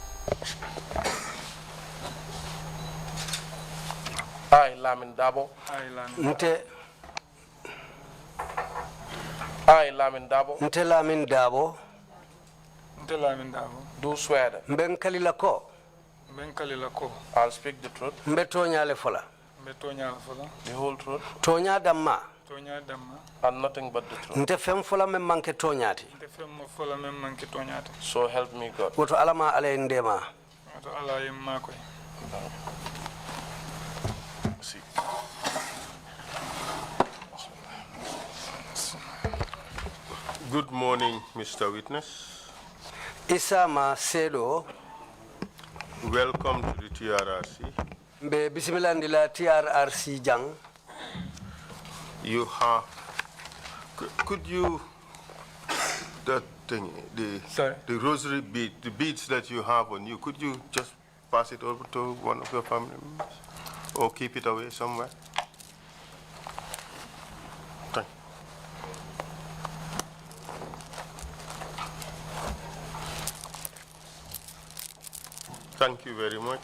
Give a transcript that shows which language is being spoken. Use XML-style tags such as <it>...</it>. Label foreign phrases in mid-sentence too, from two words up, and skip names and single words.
<en>I, Lamin Darboe.</en> <man>Nte</man> <en>I, Lamin Darboe.</en> <man>Nte Lamin Darboe. Nte Lamin Darboe.</man> <en>Do swear that</en> <man>Mben kalila ko. Ben kalila ko.</man> <en>I'll speak the truth,</en> <man>Mbe toñale fola. Mbe toñala fola.</man> <en>the whole truth,</en> <man>Toña damma. Toña damma.</man> <en>and nothing but the truth.</en> <man>Nte fem fola men manke toñati. Nte femmo fola men manke toñata.</man> <en>So help me God.</en> <man>Woto alama ale ndema. Wato ala yemma koy.</man> <en>See. Good morning, Mr. Witness.</en> <man>Isama Sedo.</man> <en>Welcome to the TRRC.</en> <man>Mbe bismillah TRRC jang.</man> <en>You have, could you, that thing, Sorry. the rosary bead, the beads that you have on you, could you just pass it over to one of your family members? Or keep it away somewhere? Thank you. Thank you very much.</en>